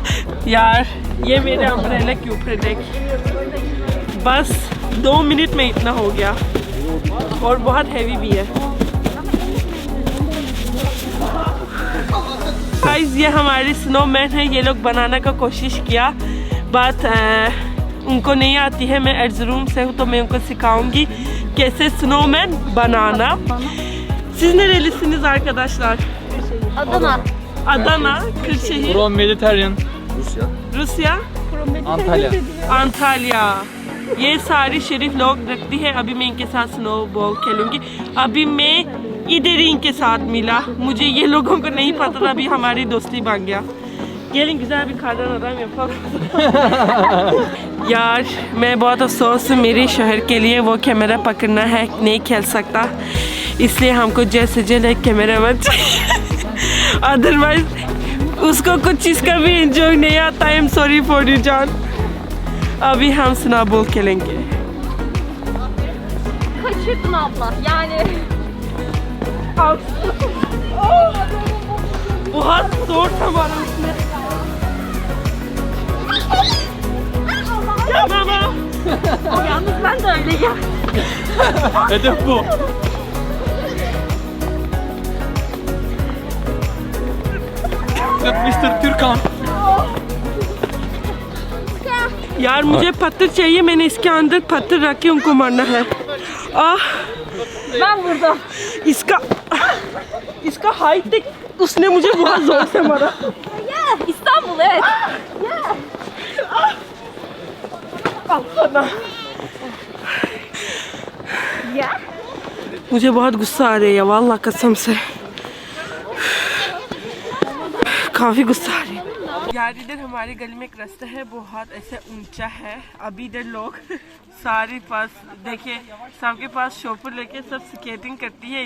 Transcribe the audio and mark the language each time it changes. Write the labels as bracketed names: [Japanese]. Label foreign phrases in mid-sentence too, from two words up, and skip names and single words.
[Hindi] यार ये मेरे अम्ब्रेला के ऊपर देख, बस 2 मिनट में इतना हो गया और बहुत हैवी भी है। गाइस ये हमारे स्नोमैन है, ये लोग बनाने का कोशिश किया, बट उनको नहीं आती है। मैं एर्ज़रूम से हूँ तो मैं उनको सिखाऊंगी कैसे स्नोमैन बनाना। [Turkish] Siz nerelisiniz arkadaşlar? Adana. Adana, Kırşehir. [English] From Mediterranean. [Turkish] Rusya? Antalya. [Hindi] अंटालिया। ये सारी शरीफ लोग रखती है। अभी मैं इनके साथ स्नो बॉल खेलूंगी। अभी मैं इधर इनके साथ मिला, मुझे ये लोगों को नहीं पता था, अभी हमारी दोस्ती बन गया। [Turkish] Gelin güzel bir kardan adam yapalım। [Hindi] यार मैं बहुत अफसोस, मेरे शहर के लिए वो कैमरा पकड़ना है, नहीं खेल सकता, इसलिए हमको जैसे जल्द एक कैमरा मैन चाहिए। अदरवाइज उसको कुछ चीज़ का भी एंजॉय नहीं आता। [English] I am sorry for you [Hindi] जान। अभी हम स्नोबॉल खेलेंगे। [Turkish] Kaçırdın abla. Yani [Hindi] बहुत जोर था हमारा उसमें। [Turkish] Ya baba. yalnız ben de öyle ya. Hedef bu. Mr. Türkan. [Hindi] यार मुझे पत्थर चाहिए, मैंने इसके अंदर पत्थर रख के उनको मारना है। [Turkish] Ben burada. [Hindi] इसका हाइट देख, उसने मुझे बहुत जोर से मारा। [Turkish] İstanbul evet. Ya. [Hindi] मुझे बहुत गुस्सा आ रही है वाल्ला कसम से, काफ़ी गुस्सा आ रही है। यार इधर हमारी गली में एक रास्ता है, बहुत ऐसे ऊंचा है। अभी इधर लोग सारे पास देखिए, सबके पास शॉपर लेके सब स्केटिंग करती है।